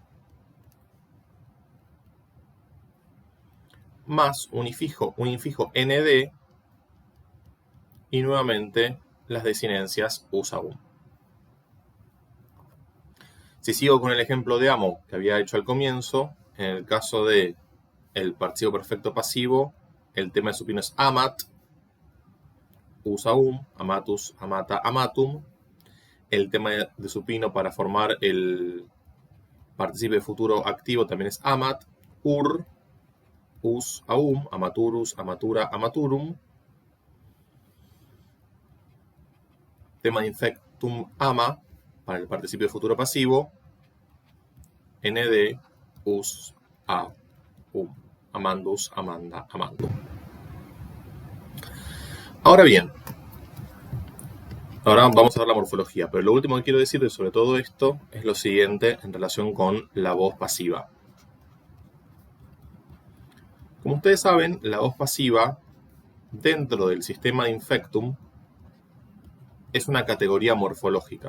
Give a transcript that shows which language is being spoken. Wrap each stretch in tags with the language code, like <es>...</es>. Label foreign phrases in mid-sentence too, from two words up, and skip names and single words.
<es>más un infijo nd y nuevamente las desinencias us, a, Si sigo con el ejemplo de amo que había hecho al comienzo, en el caso de el participio perfecto pasivo, el tema de supino es amat, us, a,</es> <la>amatus, amata, amatum.</la> <es>El tema de supino para formar el participio de futuro activo también es amat, ur, us, a,</es> <la>amaturus, amatura, amaturum.</la> <es>Tema de infectum ama para el participio de futuro pasivo,</es> <la>nd, us, a, amandus, amanda, amandum.</la> <es>Ahora bien, ahora vamos a ver la morfología, pero lo último que quiero decir sobre todo esto es lo siguiente en relación con la voz pasiva. Como ustedes saben, la voz pasiva dentro del sistema de infectum es una categoría morfológica.</es>